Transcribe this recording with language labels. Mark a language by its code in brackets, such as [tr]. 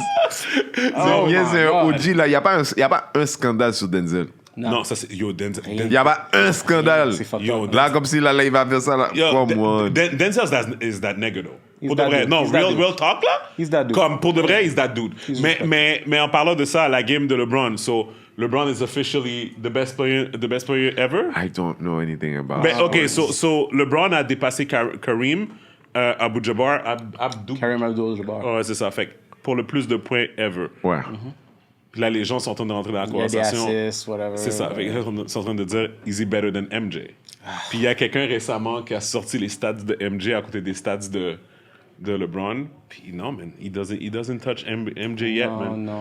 [fr] C'est un OG, là. Il n'y a pas un scandale sur Denzel. Non, ça c'est... Yo, Denzel... Il n'y a pas un scandale. Yo, là, comme si là, il va faire ça. Là. [en] Denzel is that nigga, though. [fr] Pour de vrai. Non, [en] real talk, [fr] là. [en] He's that dude. [fr] Comme, pour de vrai, [en] he's that dude. [fr] Mais en parlant de ça, la game de LeBron, so... [en] LeBron is officially the best player ever. I don't know anything about it. Okay, so [fr] LeBron a dépassé Kareem Abdul-Jabbar. Kareem Abdul-Jabbar. Ouais, c'est ça. Fait pour le plus de points ever. Ouais. Puis là, les gens sont en train de rentrer dans la conversation. Il y a des assists, whatever. C'est ça. Fait ils sont en train de dire, [en] is he better than MJ? [fr] Puis il y a quelqu'un récemment qui a sorti les stats de MJ à côté des stats de LeBron. Puis non, [en] man, he doesn't touch MJ yet, man.